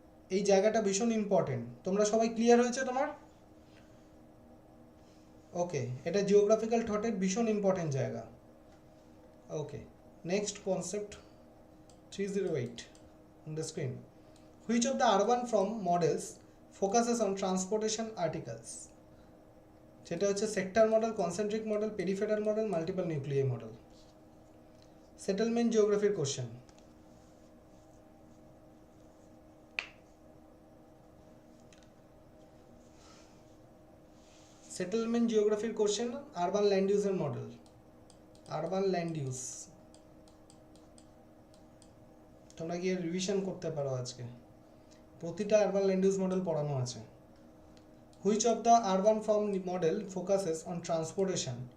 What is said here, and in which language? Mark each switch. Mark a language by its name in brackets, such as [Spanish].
[Bangla] এই জায়গাটা ভীষণ ইম্পর্টেন্ট। তোমরা সবাই ক্লিয়ার হয়েছে তোমার? ওকে, এটা জিওগ্রাফিক্যাল থটের ভীষণ ইম্পর্টেন্ট জায়গা। ওকে, next concept [English] 308 on the screen. Which of the urban form models focuses on transportation articles? [Bangla] সেটা হচ্ছে sector model, concentric model, peripheral model, multiple nuclear model. Settlement জিওগ্রাফির question. Settlement জিওগ্রাফির question, urban land ইউজের model, urban land use. তোমরা গিয়ে revision করতে পারো, আজকে প্রতিটা urban land use model পড়ানো আছে। [English] Which of the urban form model focuses on transportation?